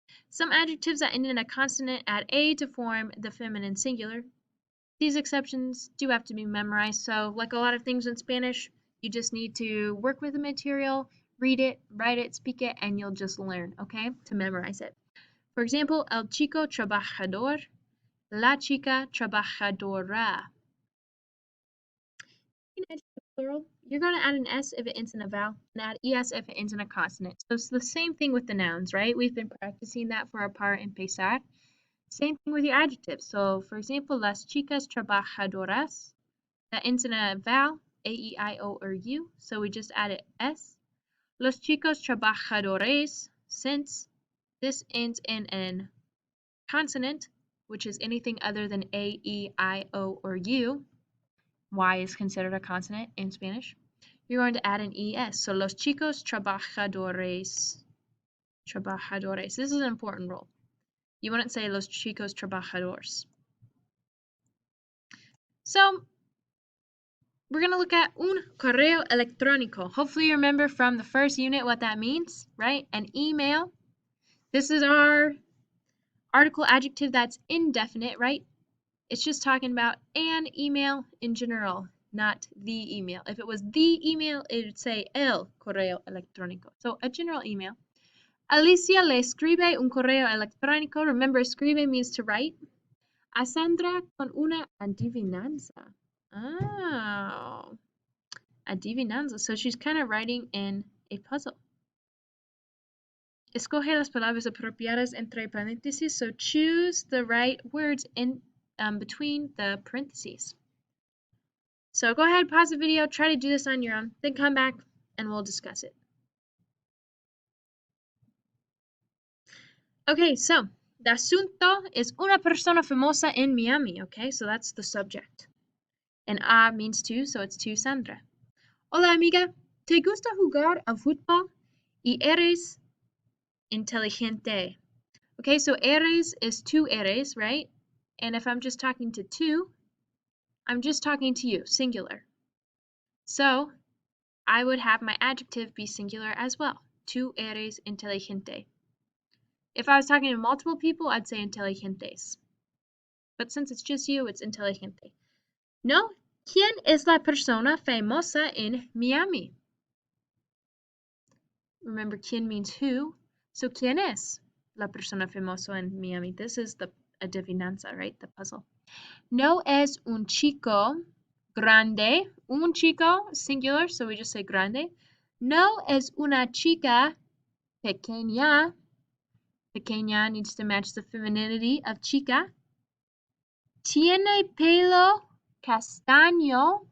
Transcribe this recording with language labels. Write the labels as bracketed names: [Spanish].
[English] Some adjectives that end in a consonant add a to form the feminine singular. These exceptions do have to be memorized, so like a lot of things in Spanish, you just need to work with the material, read it, write it, speak it, and you'll just learn, okay, to memorize it. For example, [Spanish] el chico trabajador, la chica trabajadora. [English] In adjective plural, you're going to add an S if it ends in a vowel, and add ES if it ends in a consonant. So it's the same thing with the nouns, right? We've been practicing that for our [Spanish] par empezar. [English] Same thing with your adjectives. So, for example, [Spanish] las chicas trabajadoras, [English] that ends in a vowel, A, E, I, O, or U, so we just added S. [Spanish] Los chicos trabajadores, [English] since this ends in an consonant, which is anything other than A, E, I, O, or U, Y is considered a consonant in Spanish, you're going to add an ES. So, [Spanish] los chicos trabajadores. Trabajadores. [English] This is an important rule. You wouldn't say [Spanish] los chicos trabajadores. [English] So, we're going to look at [Spanish] un correo electrónico. [English] Hopefully you remember from the first unit what that means, right? An email. This is our article adjective that's indefinite, right? It's just talking about an email in general, not the email. If it was the email, it would say [Spanish] el correo electrónico. [English] So a general email. [Spanish] Alicia le escribe un correo electrónico. [English] Remember, escribe means to write. [Spanish] A Sandra con una adivinanza. Oh, adivinanza. [English] So she's kind of writing in a puzzle. [Spanish] Escoge las palabras apropiadas entre paréntesis. [English] So choose the right words in between the parentheses. So go ahead, pause the video, try to do this on your own, then come back and we'll discuss it. Okay, so the [Spanish] asunto is una persona famosa en Miami. [English] Okay, so that's the subject. And a means to, so it's to Sandra. [Spanish] Hola amiga, ¿te gusta jugar al fútbol? Y eres inteligente. [English] Okay, so eres is two eres, right? And if I'm just talking to two, I'm just talking to you, singular. So I would have my adjective be singular as well. [Spanish] Tú eres inteligente. [English] If I was talking to multiple people, I'd say inteligentes. But since it's just you, it's inteligente. [Spanish] No, ¿quién es la persona famosa en Miami? Remember, ¿quién [English] means who? So, [Spanish] ¿quién es la persona famosa en Miami? [English] This is the adivinanza, right? The puzzle. [Spanish] No es un chico grande. Un chico, [English] singular, so we just say [Spanish] grande. No es una chica pequeña. [English] Pequeña needs to match the femininity of chica. [Spanish] Tiene pelo castaño.